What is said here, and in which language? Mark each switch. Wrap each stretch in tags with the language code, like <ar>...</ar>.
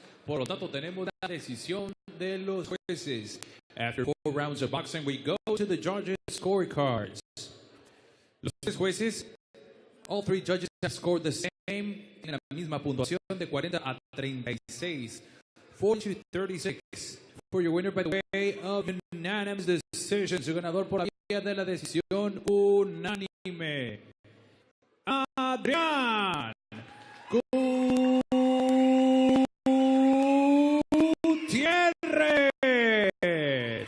<es>Por lo tanto, tenemos la decisión de los jueces.</es> <en>After 4 rounds of boxing, we go to the judges' scorecards.</en> <es>Los 3 jueces,</es> <en>all 3 judges have scored the same,</en> <es>en la misma puntuación de 40 a 36. 40-36.</es> <en>For your winner by the way of unanimous decision.</en> <es>Su ganador por la vía de la decisión unánime. Adrian Gutierrez.</es>